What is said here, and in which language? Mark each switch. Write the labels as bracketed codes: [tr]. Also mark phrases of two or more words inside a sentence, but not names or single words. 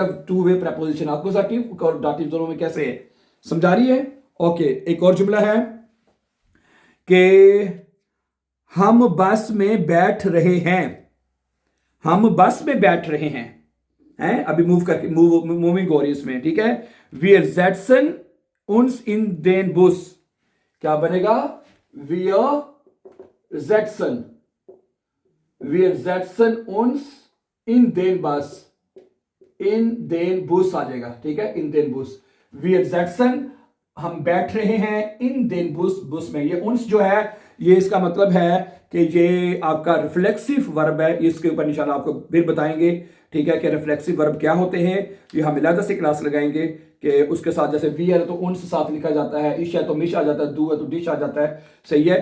[en] two way preposition, [hi] अक्कुजाटिव और दाटिव दोनों में कैसे है, समझा रही है। ओके, एक और जुमला है कि हम बस में बैठ रहे हैं, हम बस में बैठ रहे हैं, अभी मूविंग हो रही है इसमें, ठीक है। [de] Wir setzen uns in den Bus, [hi] क्या बनेगा, [de] setzen wir setzen uns in den Bus, in den Bus [hi] आ जाएगा, ठीक है, [de] in den Bus, wir setzen [hi] हम बैठ रहे हैं, [de] in den Bus, [hi] बुस में, ये uns जो है ये इसका मतलब है कि ये आपका [en] reflexive verb [hi] है, इसके ऊपर इंशाल्लाह आपको फिर बताएंगे, ठीक है, कि [en] reflexive verb [hi] क्या होते हैं, ये हम अलग से क्लास लगाएंगे कि उसके साथ जैसे वी है तो उनसे साथ लिखा जाता है, इश है तो मिश आ जाता है, दू है तो डिश आ जाता है, सही है।